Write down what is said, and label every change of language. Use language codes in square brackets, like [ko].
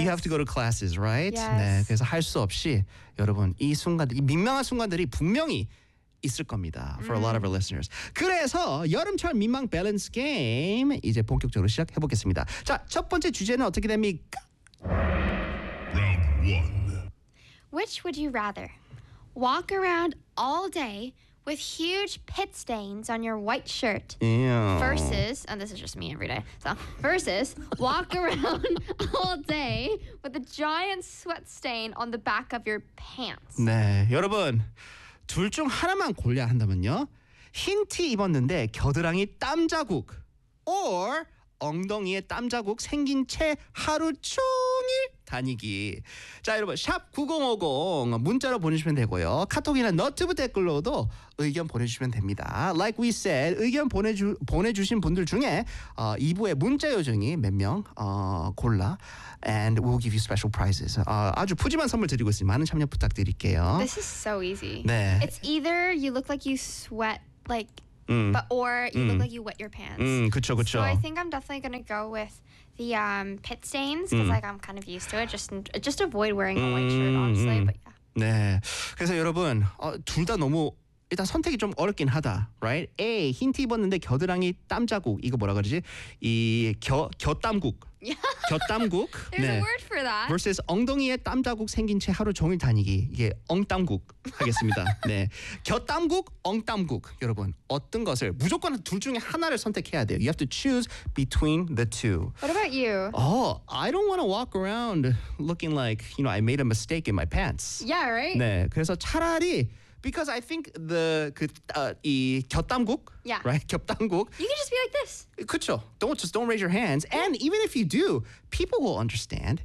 [en] You have to go to classes, right? Yes. [ko] 네, 그래서 할 수 없이 여러분 이 순간들, 이 민망한 순간들이 분명히 있을 겁니다. [en] For a lot of our listeners. [ko] 그래서 여름철 민망 밸런스 게임 이제 본격적으로 시작해 보겠습니다. 자, 첫 번째 주제는 어떻게 됩니까? [en] Round 1. Which would you rather walk around all day with huge pit stains on your white shirt? Ew. Versus, and this is just me every day, so versus walk around all day with a giant sweat stain on the back of your pants. [ko] 네, 여러분, 둘 중 하나만 골라야 한다면요. 흰 티 입었는데 겨드랑이 땀 자국 or 엉덩이에 땀 자국 생긴 채 하루 종일 다니기. 자, 여러분 샵 9050 문자로 보내주시면 되고요. 카톡이나 너튜브 댓글로도 의견 보내주시면 됩니다. [en] Like we said, [ko] 의견 보내주신 분들 중에 2부의 문자 요정이 몇 명 골라 [en] and we'll give you special prizes. [ko] 아주 푸짐한 선물 드리고 있으니 많은 참여 부탁드릴게요. [en] This is so easy. [ko] 네. [en] It's either you look like you sweat like but or you look like you wet your pants. [ko] 그렇죠, 그렇죠. [en] So I think I'm definitely gonna go with the pit stains because like I'm kind of used to it. Just avoid wearing a white shirt, honestly. But yeah. [ko] 네, 그래서 여러분 둘 다 너무 일단 선택이 좀 어렵긴 하다, right? A 흰 티 입었는데 겨드랑이 땀 자국 이거 뭐라 그러지? 이 겨땀국. 겨땀국. [en] There's 네. a word for that. [ko] Versus 엉덩이에 땀 자국 생긴 채 하루 종일 다니기 이게 엉땀국 하겠습니다. 네, 겨땀국, 엉땀국 여러분 어떤 것을 무조건 둘 중에 하나를 선택해야 돼요. [en] You have to choose between the two. What about you? Oh, I don't want to walk around looking like you know I made a mistake in my pants. Yeah, right. [ko] 네, 그래서 차라리 [en] because I think the [ko] 그 이 겨땀국 [en] yeah. right 겹땀국 you can just be like this [ko] 그렇죠 [en] don't raise your hands and yeah. even if you do people will understand